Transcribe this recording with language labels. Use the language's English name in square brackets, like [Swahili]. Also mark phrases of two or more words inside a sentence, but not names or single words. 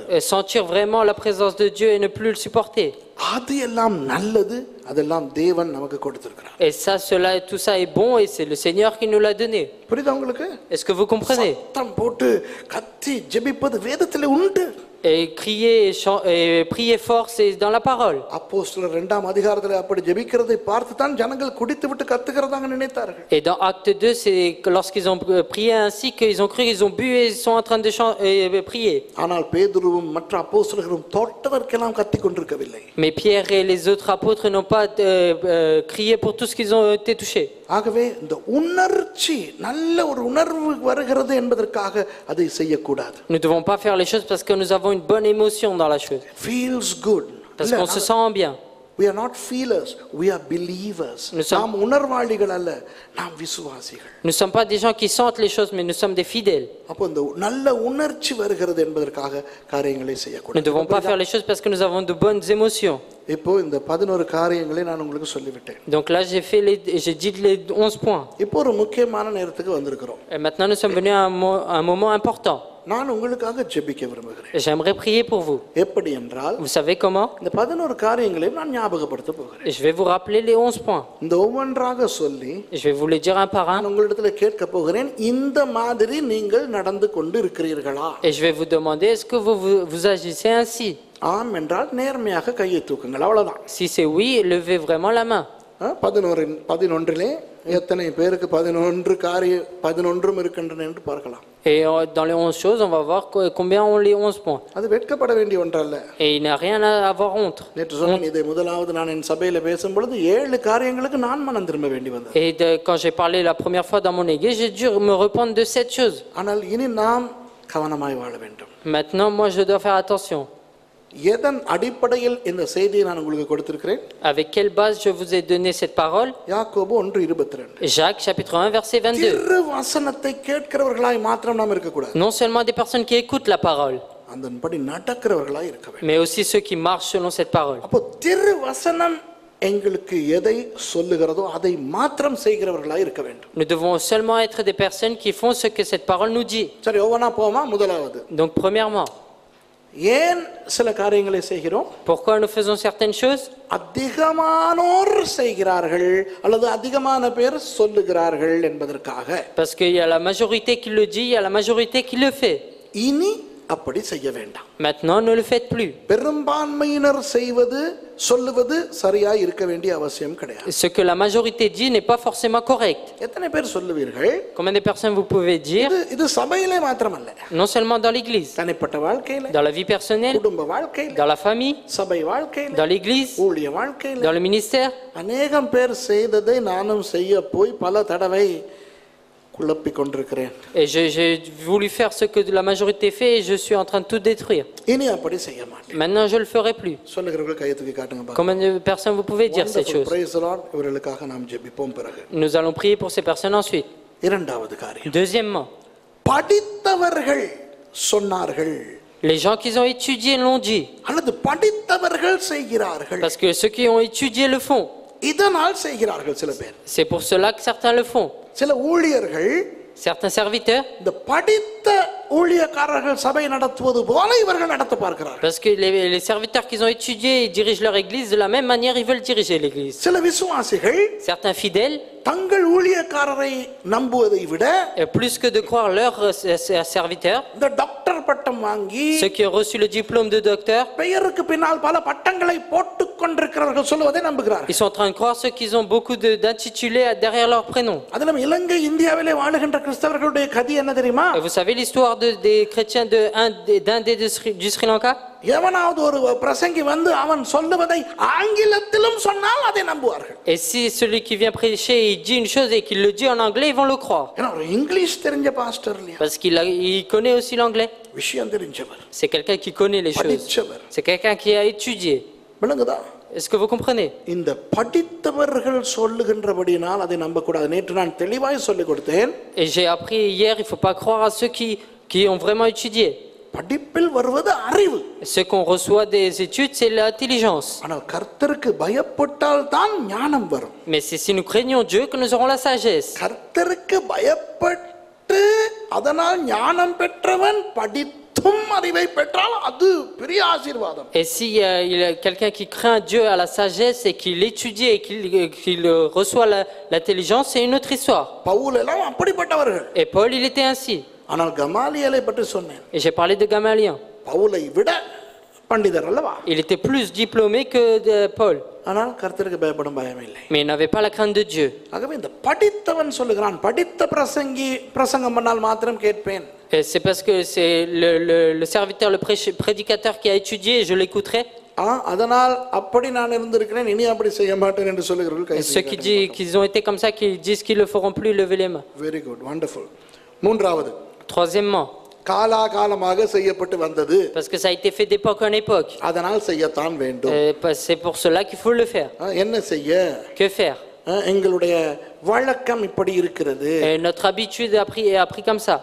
[French] Et sentir vraiment la présence de Dieu et ne plus le supporter. [Tamil] அது எல்லாம் நல்லது, அதெல்லாம் தேவன் நமக்கு கொடுத்திருக்கிறார். [French] Et ça, tout ça est bon et c'est le Seigneur qui nous l'a donné. [Tamil] புரியுதா உங்களுக்கு? [French] Est-ce que vous comprenez? [Tamil] சத்தம் போட்டு கத்தி ஜெபிப்பது வேதத்திலே உண்டு. [French] Et crier et prier fort, c'est dans la parole. [Tamil] அப்போஸ்தலர் 2ஆம் அதிகாரத்திலே அப்படி ஜெபிக்கிறதை பார்த்து தான் ஜனங்கள் குடித்துவிட்டு கத்துகிறதாக நினைத்தார்கள். [French] Et dans Acte 2, c'est lorsqu'ils ont prié ainsi qu'ils ont cru qu'ils ont bu et ils sont en train de prier. [Tamil] ஆனால் பேதுருவும் மற்ற அப்போஸ்தலர்களும் தொட்டதற்கெல்லாம் கத்திக் கொண்டிருக்கவில்லை. [French] Mais Pierre et les autres apôtres n'ont pas crié pour tout ce qu'ils ont été touchés. [Tamil] ஆகவே இந்த உணர்ச்சி நல்ல ஒரு உணர்வு வருகிறது என்பதற்காக அதை செய்யக்கூடாது. [French] Nous ne devons pas faire les choses parce que nous avons une bonne émotion dans la chose. [English] Feels good. [French] Parce qu'on se sent bien. [English] We are not feelers, we are believers. [Tamil] நாம் உணர்வாளிகள் அல்ல, நாம் விசுவாசிகள். [French] Nous ne sommes pas des gens qui sentent les choses, mais nous sommes des fidèles. [Tamil] அப்போ இந்த நல்ல உணர்ச்சி வருகிறது என்பதற்காக காரியங்களை [French] Nous ne [Tamil] செய்யக்கூடாது. [French] devons pas faire les choses parce que nous avons de bonnes émotions. [Tamil] இப்போ இந்த 11 காரியங்களை நான் உங்களுக்கு சொல்லிவிட்டேன். [French] Donc là, j'ai dit les 11 points. [Tamil] இப்போ ஒரு முக்கியமான நேரத்துக்கு வந்திருக்கிறோம். [French] Et maintenant, nous sommes venus à un moment important. [Tamil] நான் உங்களுக்காக ஜெபிக்க விரும்புகிறேன். [French] J'aimerais prier pour vous. [Tamil] எப்படி என்றால், [French] Vous savez comment? [Tamil] இந்த 11 காரியங்களையும் நான் ஞாபகப்படுத்த போகிறேன். [French] Et je vais vous rappeler les 11 points. [Tamil] இந்த ஒவ்வொன்றாக சொல்லி [French] Je vais vous les dire un par un. [Tamil] நான் உங்களிடத்துல கேட்க போகிறேன், இந்த மாதிரி நீங்கள் நடந்து கொண்டு இருக்கிறீர்களா? [French] Et je vais vous demander, est-ce que vous agissez ainsi? [Tamil] ஆம் என்றால் நேர்மையாக கையை தூக்குங்கள், அவ்வளவுதான். [French] Si c'est oui, levez vraiment la main. [Tamil] 11 எத்தனை பேருக்கு 11 இருக்கின்றன என்று பார்க்கலாம். [French] Et dans les 11 choses, on va voir combien ont les 11 points. [Tamil] அது வெட்கப்பட வேண்டிய ஒன்றல்ல. [French] Et il n'y a rien à avoir honte. [Tamil] நேற்று சொன்னேன், இதை முதலாவது நான் என் சபையில பேசும்பொழுது 7 காரியங்களுக்கு நான் மனம் திரும்ப வேண்டி வந்தது. [French] Et quand j'ai parlé la première fois dans mon église, j'ai dû me repentre de 7 choses. [Tamil] ஆனால் இனி நாம் கவனமாய் வாழ வேண்டும். [French] Maintenant, moi, je dois faire attention. [Tamil] எதன் அடிப்படையில் இந்த செய்தியை நான் உங்களுக்கு கொடுத்திருக்கிறேன்? [French] Avec quelle base je vous ai donné cette parole? [Tamil] யாக்கோபு 1:22. [French] Jacques chapitre 1 verset 22. [Tamil] திருவசனத்தை கேட்கிறவர்களாய் மாத்திரம் நாம் இருக்க கூடாது. [French] Non seulement des personnes qui écoutent la parole, [Tamil] அதன்படி நடக்கிறவர்களாய் இருக்க வேண்டும். [French] mais aussi ceux qui marchent selon cette parole. [Tamil] அப்போ திருவசனம் எங்களுக்கு எதை சொல்லுகிறதோ அதை மாத்திரம் செய்கிறவர்களாய் இருக்க வேண்டும். [French] Nous devons seulement être des personnes qui font ce que cette parole nous dit. [Tamil] சரி, ஒவ்வொன்றா போமா. முதலாவது, [French] Donc premièrement, [Tamil] ஏன் சில காரியங்களை செய்கிறோம்? [French] pourquoi nous faisons certaines choses? [Tamil] அதிகமானோர் செய்கிறார்கள் அல்லது அதிகமான பேர் சொல்லுகிறார்கள் என்பதற்காக. [French] Parce qu'il y a la majorité qui le dit, il y a la majorité qui le fait. [Tamil] இனி அப்படி செய்ய வேண்டாம். [French] Maintenant, ne le faites plus. [Tamil] பெரும்பான்மையினர் செய்வது சொல்லுவது சரியா இருக்க வேண்டிய அவசியம் கிடையாது. [French] Ce que la majorité dit n'est pas forcément correct. [Tamil] எத்தனை பேர் சொல்லுவீர்கள்? [French] Combien de personnes vous pouvez dire? [Tamil] இது சபையிலே மாத்திரமல்ல, [French] Non seulement dans l'église, [Tamil] தனிப்பட்ட வாழ்க்கையில, [French] dans la vie personnelle, [Tamil] குடும்ப வாழ்க்கையில, [French] dans la famille, [Tamil] சபை வாழ்க்கையில, [French] dans l'église, [Tamil] ஊழிய வாழ்க்கையில, [French] dans le ministère. [Tamil] அநேகம் பேர் செய்ததை நானும் செய்ய போய் பல தடவை குழப்பிக் கொண்டிருக்கிறேன். [French] Et j'ai voulu faire ce que la majorité fait et je suis en train de tout détruire. [Tamil] இனி அப்படி செய்ய மாட்டேன். [French] Maintenant, je le ferai plus. [Tamil] சொல்லுகிறவர்கள் கையை தூக்கி காட்டுங்க பாருங்க. [French] Combien de personnes vous pouvez dire cette chose? [English] Praise the Lord. [Tamil] இவர்களுக்காக நாம் ஜெபிப்போம். பிறகு [French] Nous allons prier pour ces personnes ensuite. [Tamil] இரண்டாவது காரியம், [French] Deuxièmement, [Tamil] படித்தவர்கள் சொன்னார்கள் [French] Les gens qui ont étudié l'ont dit. [Tamil] அல்லது படித்தவர்கள் செய்கிறார்கள். [French] Parce que ceux qui ont étudié le font. [Tamil] இதனால் செய்கிறார்கள் சில பேர். [French] C'est pour cela que certains le font. [Tamil] சில ஊழியர்கள் [French] Certains serviteurs, [Tamil] இந்த படித்த ஊழியக்காரர்கள் சபை நடத்துவது போல இவர்கள் நடத்த பார்க்கிறார்கள். [French] parce que les serviteurs qui ont étudié, ils dirigent leur église de la même manière, ils veulent diriger l'église. [Tamil] சில விசுவாசிகள் [French] Certains fidèles, [Tamil] தங்கள் ஊழியக்காரரை நம்புவதை விட [French] plus que de croire leurs serviteurs, [Tamil] இந்த டாக்டர் பட்டம் வாங்கி [French] ceux qui ont reçu le diplôme de docteur, [Tamil] பெயருக்கு பின்னால் பல பட்டங்களை போட்டுக் கொண்டிருக்கிறவர்கள் சொல்லுவதை நம்புகிறார்கள். [French] ils sont en train de croire ceux qui ont beaucoup d'intitulés derrière leur prénom. [Tamil] அதிலும் இலங்கை இந்தியாவிலே வாழுகின்ற கிறிஸ்தவர்களுடைய கதி என்ன தெரியுமா? [French] Et vous savez l'histoire des chrétiens d'Inde et du Sri Lanka? [Tamil] எவனாவது ஒரு பிரசங்கி வந்து அவன் சொல்லுவதை ஆங்கிலத்திலும் சொன்னால் அதை நம்புவார்கள். [French] Et si celui qui vient prêcher, il dit une chose et qu'il le dit en anglais, ils vont le croire. [Tamil] ஏன்னா ஒரு இங்கிலீஷ் தெரிஞ்ச பாஸ்டர் இல்லையா? [French] Parce il connaît aussi l'anglais. [Tamil] விஷயம் தெரிஞ்சவர். [French] C'est quelqu'un qui connaît les choses. [Tamil] படிச்சவர். [French] C'est quelqu'un qui a étudié. [Tamil] விளங்குதா? [French] Est-ce que vous comprenez? [Tamil] இந்த படித்தவர்கள் சொல்லுகின்றபடினால் அதை நம்பக்கூடாது. நேற்று நான் தெளிவாய் சொல்லிக் கொடுத்தேன். [French] Et j'ai appris hier, il ne faut pas croire à ceux qui ont vraiment étudié. [Tamil] படிப்பில் வருவது அறிவு. [French] Ce qu'on reçoit des études, c'est l'intelligence. [Tamil] ஆனால் கர்த்தருக்கு பயப்பட்டால் தான் ஞானம் வரும். [French] Mais c'est si nous craignons Dieu que nous aurons la sagesse. [Tamil] கர்த்தருக்கு பயப்பட்டு அதனால் ஞானம் பெற்றவன் படித்தும் அறிவை பெற்றால் அது பெரிய ஆசீர்வாதம். [French] Et si il y a quelqu'un qui craint Dieu à la sagesse et qu'il étudie et qu'il reçoit l'intelligence, c'est une autre histoire. [Tamil] பவுல் எல்லாம் அப்படிப்பட்டவர்கள். [French] Et Paul, il était ainsi. [Tamil] ஆனால் கமாலியலை பற்றி சொன்னேன். [French] Et j'ai parlé de Gamaliel. [Tamil] பவுலை விட பண்டிதர் அல்லவா? [French] Il était plus diplômé que Paul. [Tamil] ஆனால் கர்த்தருக்கு பயப்படும் பயம் இல்லை. [French] Mais il n'avait pas la crainte de Dieu. [Tamil] ஆகவே இந்த படித்தவன் சொல்லுகிறான், படித்த பிரசங்கி பிரசங்கம் பண்ணால் மாத்திரம் கேட்பேன். [French] Et c'est parce que c'est le serviteur, le prédicateur qui a étudié, je l'écouterai. [Tamil] அதனால் அப்படி நான் இருந்திருக்கிறேன், இனி அப்படி செய்ய மாட்டேன் என்று சொல்லுகிறவர்கள். [French] Ceux qui disent qu'ils ont été comme ça, qui disent qu'ils le feront plus, levez les mains. [English] Very good, wonderful. [Tamil] மூன்றாவது, [French] Troisièmement, [Tamil] காலாகாலமாக செய்யப்பட்டு வந்தது, [French] parce que ça a été fait d'époque en époque. [Tamil] அதனால் செய்யத்தான் வேண்டும். [French] C'est pour cela qu'il faut le faire. [Tamil] என்ன செய்ய? [French] Que faire? [Tamil] எங்களுடைய வழக்கம் இப்படி இருக்கிறது. [French] Et notre habitude a pris comme ça.